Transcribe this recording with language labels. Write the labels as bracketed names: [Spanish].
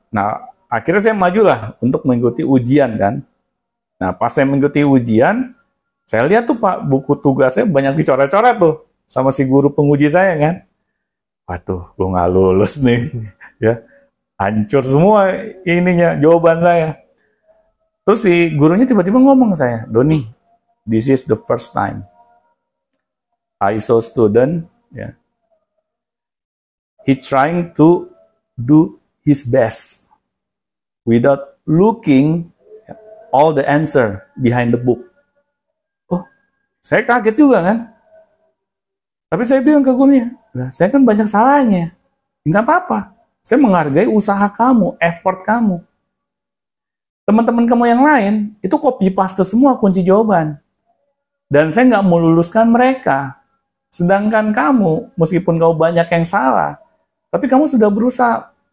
[Indonesian] Nah, akhirnya saya majulah untuk mengikuti ujian kan. Nah, pas saya mengikuti ujian, saya lihat tuh, Pak, buku tugasnya banyak dicoret-coret tuh sama si guru penguji saya kan. Waduh, gue nggak lulus nih. Ya, hancur semua ininya, jawaban saya. Terus si gurunya tiba-tiba ngomong ke saya, [English] Doni, this is the first time I saw student, ya, he trying to do his best without looking all the answer behind the book. [Indonesian] Oh, saya kaget juga kan. Tapi saya bilang ke gurunya, nah, saya kan banyak salahnya. Nggak apa-apa. Saya menghargai usaha kamu, effort kamu. Teman-teman kamu yang lain, itu copy paste semua kunci jawaban. Dan saya nggak meluluskan mereka. Sedangkan kamu, meskipun kamu banyak yang salah, tapi kamu sudah berusaha.